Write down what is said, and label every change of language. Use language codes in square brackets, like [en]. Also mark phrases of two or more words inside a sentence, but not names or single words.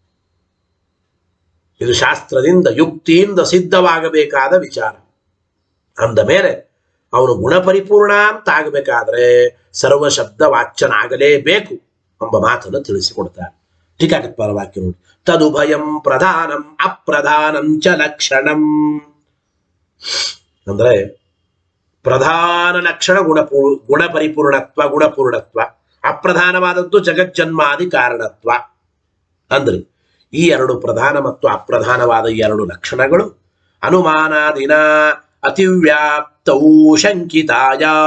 [kn] ಇದು ಶಾಸ್ತ್ರದಿಂದ ಯುಕ್ತಿಯಿಂದ ಸಿದ್ಧವಾಗಬೇಕಾದ ವಿಚಾರ. ಅಂದ ಮೇಲೆ ಅವನು ಗುಣ ಪರಿಪೂರ್ಣ ಅಂತ ಆಗಬೇಕಾದ್ರೆ ಸರ್ವ ಶಬ್ದ ವಾಚ್ಯನಾಗಲೇಬೇಕು ಎಂಬ ಮಾತನ್ನು ತಿಳಿಸಿಕೊಡ್ತಾರೆ. ಟೀಕಾಕೃತ್ಪಾದ ವಾಕ್ಯ ನೋಡಿ. [sa] ತದುಭಯಂ ಪ್ರಧಾನಂ ಅಪ್ರಧಾನಂ ಚ ಲಕ್ಷಣಂ. [kn] ಅಂದ್ರೆ ಪ್ರಧಾನ ಲಕ್ಷಣ ಗುಣ ಪರಿಪೂರ್ಣತ್ವ, ಗುಣಪೂರ್ಣತ್ವ. ಅಪ್ರಧಾನವಾದದ್ದು ಜಗಜ್ಜನ್ಮಾದಿ ಕಾರಣತ್ವ. ಅಂದ್ರೆ ಈ 2 ಪ್ರಧಾನ ಮತ್ತು ಅಪ್ರಧಾನವಾದ ಈ 2 ಲಕ್ಷಣಗಳು [sa] ಅನುಮಾನಾದಿನ ಅತಿವ್ಯಾಪ್ತೌ ಶಂಕಿತಾಯ.